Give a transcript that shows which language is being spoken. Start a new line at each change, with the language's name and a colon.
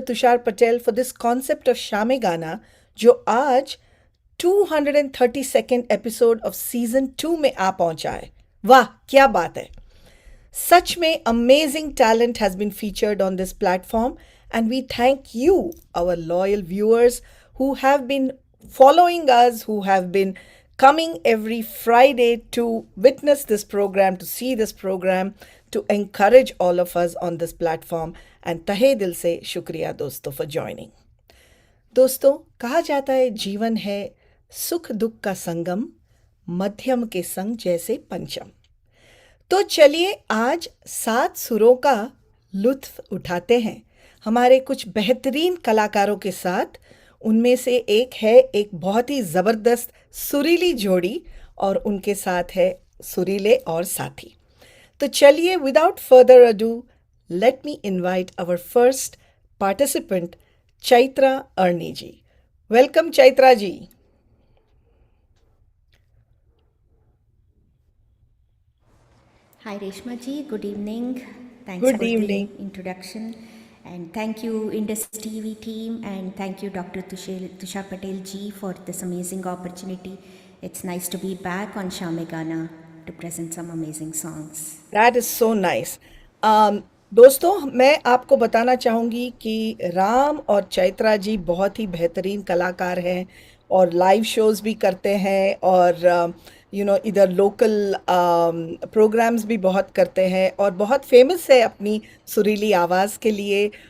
English: Tushar Patel for this concept of Shaame Gana
Hindi: जो आज
English: 232nd episode of season 2
Hindi: में आ पहुंचा है. वाह क्या बात है.
English: Such may amazing talent has been featured on this platform, and we thank you, our loyal viewers, who have been following us, who have been coming every Friday to witness this program, to see this program, to encourage all of us on this platform. And
Hindi: tahe dil se shukriya dosto
English: for joining.
Hindi: दोस्तों कहा जाता है जीवन है सुख दुख का संगम मध्यम के संग जैसे पंचम. तो चलिए आज 7 सुरों का लुत्फ उठाते हैं हमारे कुछ बेहतरीन कलाकारों के साथ. उनमें से एक है एक बहुत ही ज़बरदस्त सुरीली जोड़ी और उनके साथ है सुरीले और साथी. तो चलिए
English: Without further ado let me invite our first participant Chaitra Arni ji. Welcome Chaitra ji. Hi Reshma ji, good evening. Thanks Good for evening. the introduction. And thank you Indus TV team and thank you Dr. Tushar Patel ji for this amazing opportunity. It's nice to be back on Shame Gana to present some amazing songs. That is so nice.
Hindi: दोस्तों मैं आपको बताना चाहूँगी कि राम और चैत्रा जी बहुत ही बेहतरीन कलाकार हैं और लाइव शोज़ भी करते हैं और इधर लोकल प्रोग्राम्स भी बहुत करते हैं और बहुत फेमस है अपनी सुरीली आवाज़ के लिए.